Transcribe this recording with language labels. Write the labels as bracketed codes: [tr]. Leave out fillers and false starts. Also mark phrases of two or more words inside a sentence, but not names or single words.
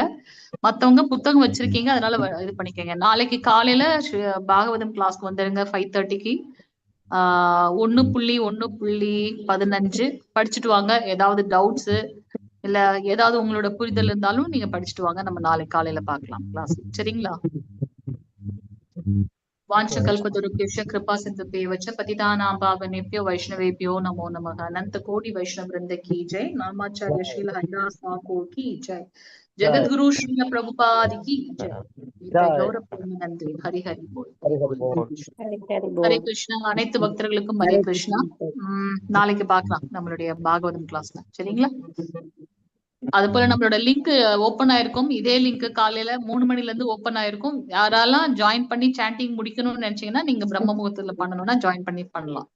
[ta] மத்தவங்க புத்தகம் வச்சிருக்கீங்க, அதனால இது பண்ணிக்கோங்க. நாளைக்கு காலையில பாகவதம் கிளாஸ்க்கு வந்துருங்க 5:30க்கு. 1.1.15 படிச்சுட்டு வாங்க. ஏதாவது டவுட்ஸ் இல்ல ஏதாவது உங்களோட புரிதல் இருந்தாலும் நீங்க படிச்சுட்டு வாங்க. நம்ம நாளைக்கு காலையில பார்க்கலாம் கிளாஸ். சரிங்களா? [sa] वाञ्छकल्पतरुभ्यश्च कृपा सिन्धुभ्येव च पतितानां पावनेभ्यो वैष्णवेभ्यो नमो नमः। [hi] अनंत कोटि वैष्णव वृंद की जय। नामाचार्य श्रील हरिदास ठाकुर की जय। जगत गुरु श्रील प्रभुपाद की जय। [bn] গৌরব প্রেমানন্দে হরি হরি বোল। [sa] हरे कृष्णा. [ta] அனைத்து பக்தர்களுக்கும் [sa] हरे कृष्णा. [ta] நாளைக்கு பார்க்கலாம் நம்மளுடைய பாகவதம் கிளாஸ்ல. சரிங்களா? அது போல நம்மளோட லிங்க் ஓபன் ஆயிருக்கும். இதே லிங்க் காலையில 3 மணில இருந்து ஓபன் ஆயிருக்கும். யாரெல்லாம் ஜாயின் பண்ணி சாண்டிங் முடிக்கணும்னு நினைச்சீங்கன்னா நீங்க பிரம்ம முகூர்த்தத்துல பண்ணணும்னா ஜாயின் பண்ணி பண்ணலாம்.